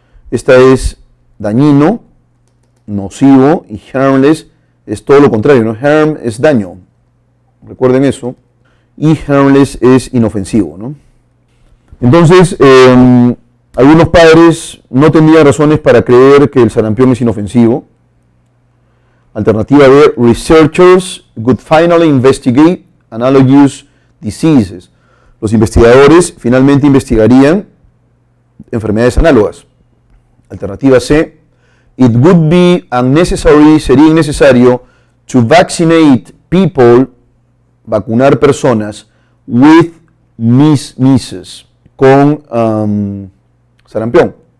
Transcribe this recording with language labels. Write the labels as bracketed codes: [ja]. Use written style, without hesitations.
[es] Esta es dañino, nocivo, y harmless es todo lo contrario, ¿no? Harm es daño, recuerden eso, y harmless es inofensivo, ¿no? Entonces, algunos padres no tendrían razones para creer que el sarampión es inofensivo. Alternativa B, [en] researchers would finally investigate analogous diseases. [es] Los investigadores finalmente investigarían enfermedades análogas. Alternativa C, [en] it would be unnecessary, [es] sería innecesario, [en] to vaccinate people, [es] vacunar personas, [en] with measles, [es] con sarampión.